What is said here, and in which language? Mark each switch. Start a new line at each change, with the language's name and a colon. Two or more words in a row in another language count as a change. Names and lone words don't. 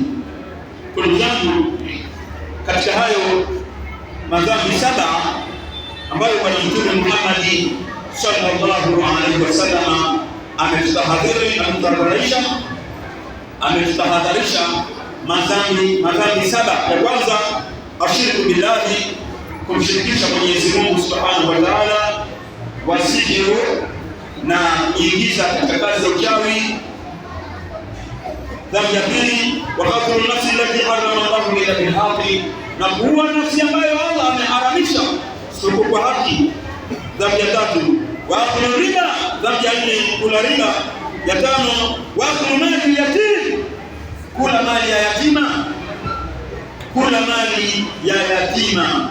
Swahili: Ndugu zangu, katika hayo madhambi 7 ambayo Bwana Mtume Muhammad
Arabic: صلى الله عليه وسلم
Swahili: ametutahadharisha madhambi 7. Ya kwanza,
Arabic: الشرك بالله,
Swahili: kumshirikisha Mwenyezi Mungu
Arabic: سبحانه وتعالى.
Swahili: Wasihru, na kuingiza katika kazi za uchawi. Dhambi ya pili,
Arabic: وقتل النفس التي حرم الله إلا بالحق,
Swahili: na kuua nafsi ambayo Allah ameharamisha isipokuwa kwa haki. Dhambi ya tatu,
Arabic: وأكل الربا.
Swahili: Dhambi ya nne, kula riba. Ya tano,
Arabic: وأكل مال اليتيم,
Swahili: kula mali ya yatima. Kula mali ya yatima.